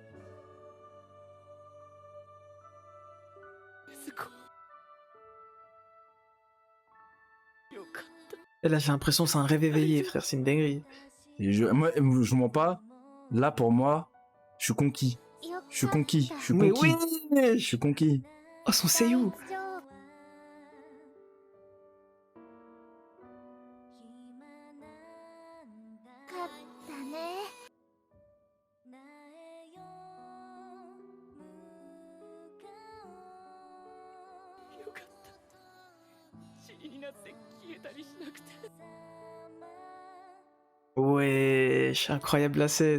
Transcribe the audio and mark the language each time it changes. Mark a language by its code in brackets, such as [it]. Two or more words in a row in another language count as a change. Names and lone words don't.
[fr] Et là, j'ai l'impression que c'est un rêve éveillé, frère, c'est une dinguerie. Et moi, je mens pas. Là, pour moi, je suis conquis. うよ Je suis conquis. Je suis Mais conquis. Je wesh. suis conquis. Oh, son Seiyu. [ja] 大丈夫 勝ったね [fr] Wesh, incroyable la scène.